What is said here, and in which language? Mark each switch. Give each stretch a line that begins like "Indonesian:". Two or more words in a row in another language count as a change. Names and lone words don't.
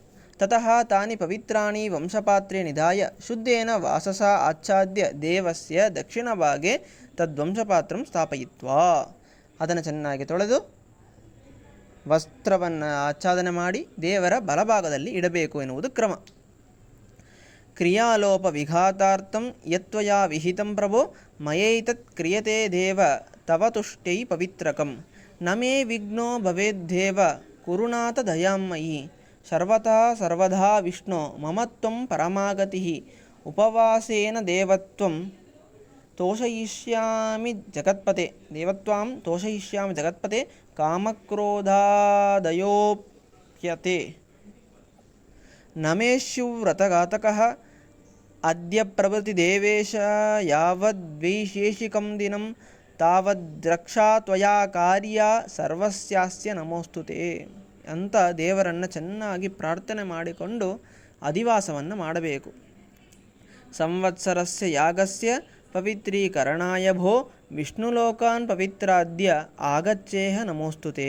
Sanskrit: ತತಃ ತಾನಿ ಪವಿತ್ರಾಣಿ ವಂಶಪಾತ್ರೆ ನಿಧಾಯ ಶುದ್ಧೇನ ವಾಸಸ ಆಚ್ಛಾದ್ಯ ದೇವಸ್ಯ ದಕ್ಷಿಣಭಾಗೆ ತದ್ವಂಶಪಾತ್ರಂ ಸ್ಥಾಪಯಿತ್ವಾ,
Kannada: ಅದನ್ನು ಚೆನ್ನಾಗಿ ತೊಳೆದು ವಸ್ತ್ರವನ್ನು ಆಚ್ಛಾದನೆ ಮಾಡಿ ದೇವರ ಬಲಭಾಗದಲ್ಲಿ ಇಡಬೇಕು ಎನ್ನುವುದು ಕ್ರಮ.
Sanskrit: ಕ್ರಿಯಾಲೋಪ ವಿಘಾತಾರ್ಥಂ ಯತ್ವಯಾ ವಿಹಿತಂ ಪ್ರಭೋ ಮಯೈತತ್ ಕ್ರಿಯತೆ ದೇವ ತವ ತುಷ್ಟೈ ಪವಿತ್ರಕಂ ನ ಮೇ ವಿಘ್ನೋ ಭವೇದ್ದೇವ ಕುರುನಾಥ ದಯಾಮಯಿ ಸರ್ವತಃ ಸರ್ವದಾ ವಿಷ್ಣು ಮಮತ್ವಂ ಪರಮಾಗತಿ ಉಪವಾಸೇನ ದೇವತ್ವಂ ತೋಷಯಿಷ್ಯಾಮಿ ಜಗತ್ಪತೆ ಕಾಮಕ್ರೋಧಾದಯೋಪ್ಯತೆ ನಮೇಶ್ಯು ವ್ರತಘಾತಕಃ ಅದ್ಯ ಪ್ರಭೃತಿ ದೇವೇಶ ಯಾವದ್ವೈಶೇಷಿಕಂ ದಿನಂ ತಾವದ್ರಕ್ಷಾ ತ್ವಯಾ ಕಾರ್ಯ ಸರ್ವಸ್ಯಾಸ್ಯ ನಮೋಸ್ತುತೆ
Kannada: ಅಂತ ದೇವರನ್ನು ಚೆನ್ನಾಗಿ ಪ್ರಾರ್ಥನೆ ಮಾಡಿಕೊಂಡು ಅಧಿವಾಸವನ್ನು ಮಾಡಬೇಕು.
Sanskrit: ಸಂವತ್ಸರಸ್ಯ ಯಾಗಸ್ಯ ಪವಿತ್ರೀಕರಣಾಯ ಭೋ ವಿಷ್ಣುಲೋಕಾನ್ ಪವಿತ್ರಾದ್ಯ ಆಗಚ್ಚೇಹ ನಮೋಸ್ತುತೆ.